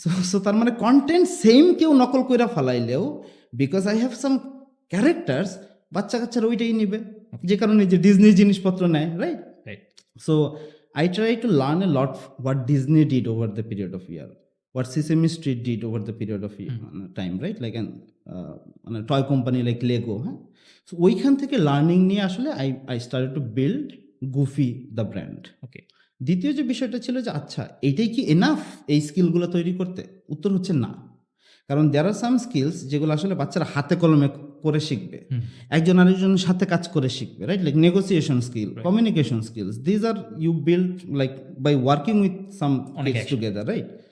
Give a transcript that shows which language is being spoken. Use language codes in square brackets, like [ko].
[bn] So তার মানে content same কেউ নকল করে ফালাইলেও [en] because I have some characters, [bn] বাচ্চা কাচ্চারা ওইটাই নিবে, যে কারণে যে ডিজনি জিনিসপত্র নেয়, right? [en] So I try to learn a lot what Disney did over the period of year, what Sesame Street did over the period of time, right? Like an toy company like Lego. So [bn] ওইখান থেকে learning নিয়ে আসলে [en] I started to build Goofy the brand. Okay. [bn] দ্বিতীয় যে বিষয়টা ছিল যে আচ্ছা এইটাই কি এনাফ এই স্কিলগুলো তৈরি করতে? উত্তর হচ্ছে না, কারণ [en] there are some skills [bn] যেগুলো আসলে বাচ্চারা হাতে কলমে করে শিখবে, একজন আরেকজনের সাথে কাজ করে শিখবে, right? [en] Like negotiation skill, communication skills, these are you build like by working with some kids together, right?